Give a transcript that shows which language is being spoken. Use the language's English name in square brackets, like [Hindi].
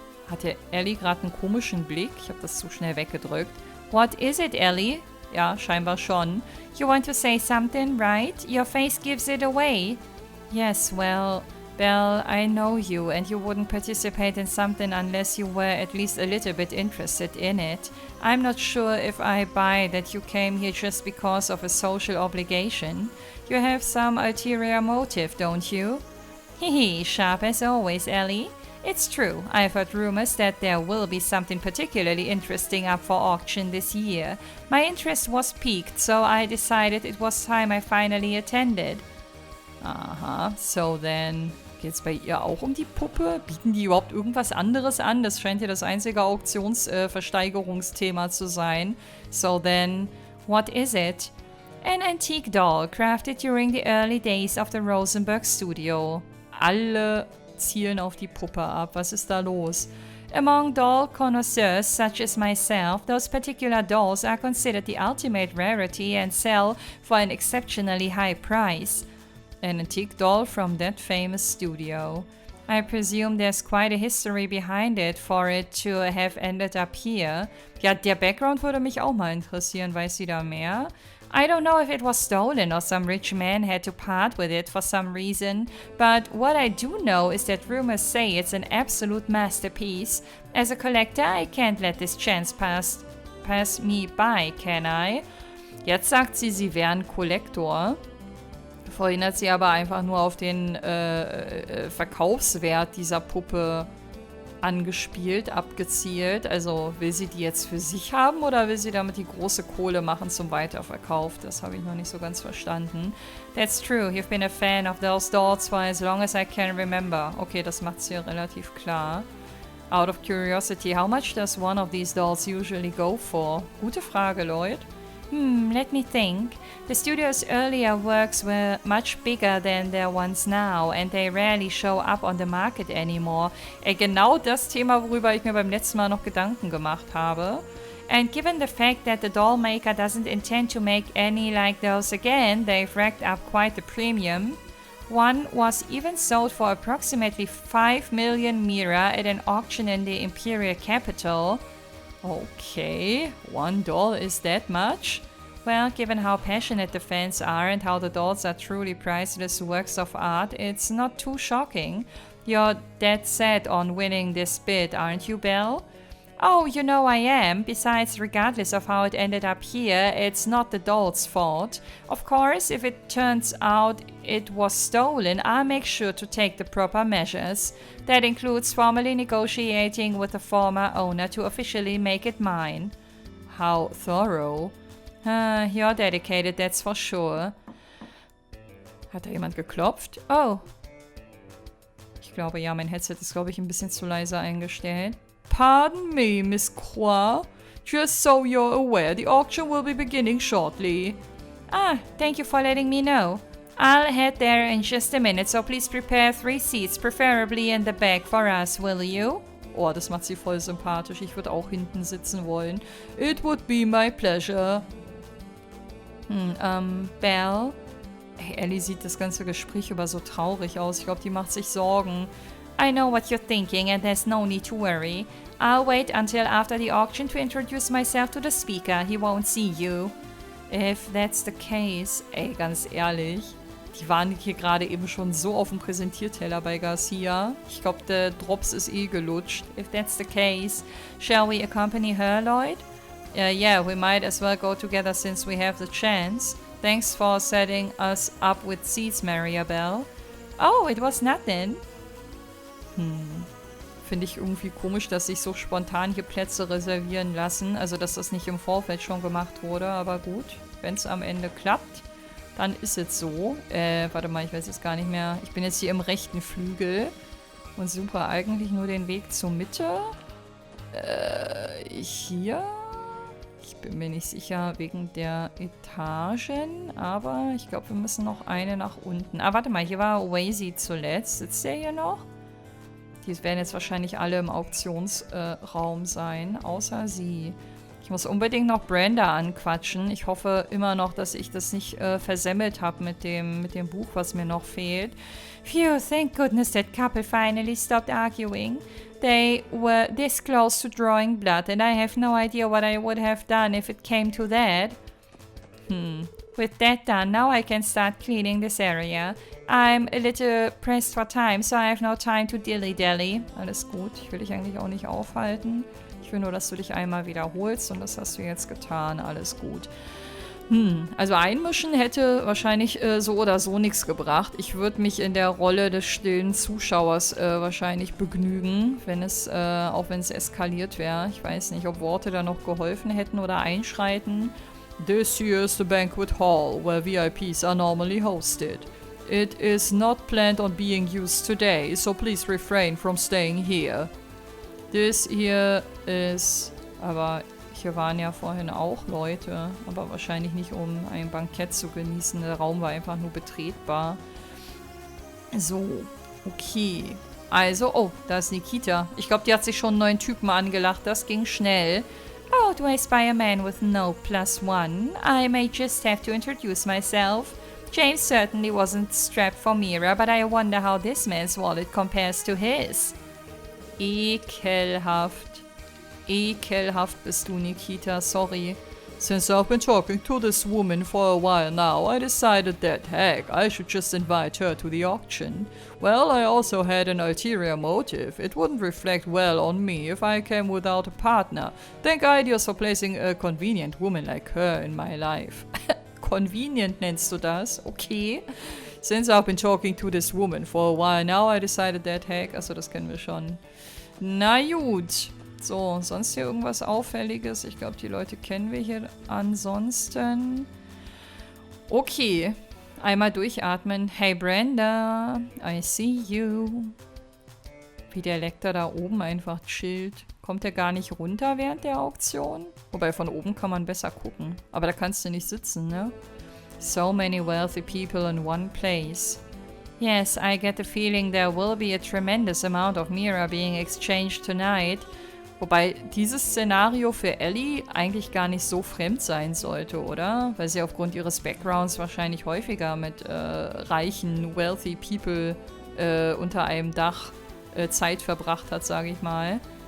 [German] Hatte Ellie gerade einen komischen Blick? Ich habe das zu schnell weggedrückt. [English] What is it, Ellie? [German] Ja, scheinbar schon. [English] You want to say something, right? Your face gives it away. Yes, well, Belle, I know you, and you wouldn't participate in something unless you were at least a little bit interested in it. I'm not sure if I buy that you came here just because of a social obligation. You have some ulterior motive, don't you? Hehe, sharp as always, Ellie. It's true, I've heard rumors that there will be something particularly interesting up for auction this year. My interest was piqued, so I decided it was time I finally attended. Aha, so then... [German] Geht's bei ihr auch um die Puppe? Bieten die überhaupt irgendwas anderes an? Das scheint ja das einzige Auktionsversteigerungsthema zu sein. [English] So then, what is it? An antique doll crafted during the early days of the Rosenberg studio. [German] Alle zielen auf die Puppe ab. Was ist da los? [English] Among doll connoisseurs such as myself, those particular dolls are considered the ultimate rarity and sell for an exceptionally high price. An antique doll from that famous studio. I presume there's quite a history behind it for it to have ended up here. [German] Ja, der Background würde mich auch mal interessieren. Weiß sie da mehr? [English] I don't know if it was stolen or some rich man had to part with it for some reason, but what I do know is that rumors say it's an absolute masterpiece. As a collector, I can't let this chance pass me by, can I? [German] Jetzt sagt sie, sie wäre ein Kollektor. Vorhin hat sie aber einfach nur auf den Verkaufswert dieser Puppe angespielt, abgezielt. Also will sie die jetzt für sich haben oder will sie damit die große Kohle machen zum Weiterverkauf? Das habe ich noch nicht so ganz verstanden. [English] That's true, you've been a fan of those dolls for as long as I can remember. Okay, [German] das macht sie relativ klar. [English] Out of curiosity, how much does one of these dolls usually go for? [German] Gute Frage, Lloyd. [English] Let me think. The studio's earlier works were much bigger than their ones now, and they rarely show up on the market anymore. [German] Genau das Thema, worüber ich mir beim letzten Mal noch Gedanken gemacht habe. [English] And given the fact that the doll maker doesn't intend to make any like those again, they've racked up quite the premium. One was even sold for approximately 5 million MEHR at an auction in the imperial capital. Okay, one doll is that much? Well, given how passionate the fans are and how the dolls are truly priceless works of art, it's not too shocking. You're dead set on winning this bid, aren't you, Belle? Oh, you know I am. Besides, regardless of how it ended up here, it's not the doll's fault. Of course, if it turns out it was stolen, I'll make sure to take the proper measures. That includes formally negotiating with the former owner to officially make it mine. How thorough. You're dedicated, that's for sure. [German] Hat da jemand geklopft? Oh. Ich glaube, ja, mein Headset ist, glaube ich, ein bisschen zu leise eingestellt. [English] Pardon me, Miss Croix. Just so you're aware, the auction will be beginning shortly. Ah, thank you for letting me know. I'll head there in just a minute, so please prepare 3 seats, preferably in the back for us, will you? [German] Oh, das macht sie voll sympathisch. Ich würde auch hinten sitzen wollen. [English] It would be my pleasure. Belle? [German] Hey, Ellie sieht das ganze Gespräch über so traurig aus. Ich glaube, die macht sich Sorgen. [English] I know what you're thinking and there's no need to worry. I'll wait until after the auction to introduce myself to the speaker. He won't see you. If that's the case, [German] ey, ganz ehrlich, die waren hier gerade eben schon so auf dem Präsentierteller bei Garcia. Ich glaube, der Drops ist eh gelutscht. [English] If that's the case, shall we accompany her, Lloyd? Yeah, we might as well go together since we have the chance. Thanks for setting us up with seats, Belle. Oh, it was nothing. [German] Finde ich irgendwie komisch, dass sich so spontan hier Plätze reservieren lassen. Also, dass das nicht im Vorfeld schon gemacht wurde. Aber gut, wenn es am Ende klappt, dann ist es so. Warte mal, ich weiß jetzt gar nicht mehr. Ich bin jetzt hier im rechten Flügel und suche eigentlich nur den Weg zur Mitte. Hier? Ich bin mir nicht sicher wegen der Etagen, aber ich glaube, wir müssen noch eine nach unten. Ah, warte mal, hier war Wazy zuletzt. Sitzt der hier noch? Die werden jetzt wahrscheinlich alle im Auktionsraum sein, außer sie. Ich muss unbedingt noch Brenda anquatschen. Ich hoffe immer noch, dass ich das nicht versemmelt habe mit dem Buch, was mir noch fehlt. [English] Phew, thank goodness that couple finally stopped arguing. They were this close to drawing blood, and I have no idea what I would have done if it came to that. With that done, now I can start cleaning this area. I'm a little pressed for time, so I have no time to dilly-dally. [German] Alles gut, ich will dich eigentlich auch nicht aufhalten. Ich will nur, dass du dich einmal wiederholst und das hast du jetzt getan. Alles gut. Also einmischen hätte wahrscheinlich so oder so nichts gebracht. Ich würde mich in der Rolle des stillen Zuschauers wahrscheinlich begnügen, wenn es, auch wenn es eskaliert wäre. Ich weiß nicht, ob Worte da noch geholfen hätten oder einschreiten. [English] This here is the banquet hall, where VIPs are normally hosted. It is not planned on being used today, so please refrain from staying here. This here is... [German] Aber hier waren ja vorhin auch Leute, aber wahrscheinlich nicht, um ein Bankett zu genießen. Der Raum war einfach nur betretbar. So, okay. Also, oh, da ist Nikita. Ich glaube, die hat sich schon einen neuen Typen angelacht. Das ging schnell. [English] Oh, do I spy a man with no +1? I may just have to introduce myself. James certainly wasn't strapped for MEHR, but I wonder how this man's wallet compares to his. [German] Ekelhaft. Ekelhaft bist du, Nikita. [English] Sorry. Since I've been talking to this woman for a while now, I decided that, heck, I should just invite her to the auction. Well, I also had an ulterior motive. It wouldn't reflect well on me if I came without a partner. Think ideas for placing a convenient woman like her in my life. [German] Convenient nennst du das? Okay. [English] Since I've been talking to this woman for a while now, I decided that, heck, [German] also das kennen wir schon. Na gut. So, sonst hier irgendwas Auffälliges? Ich glaube, die Leute kennen wir hier ansonsten. Okay. Einmal durchatmen. [English] Hey Brenda, I see you. [German] Wie der Lecter da oben einfach chillt. Kommt der gar nicht runter während der Auktion? Wobei von oben kann man besser gucken. Aber da kannst du nicht sitzen, ne? [English] So many wealthy people in one place. Yes, I get the feeling there will be a tremendous amount of MEHR being exchanged tonight. [German] Wobei dieses Szenario für Ellie eigentlich gar nicht so fremd sein sollte, oder? Weil sie aufgrund ihres Backgrounds wahrscheinlich häufiger mit reichen, [English] wealthy people [German] unter einem Dach Zeit verbracht hat, sage ich mal.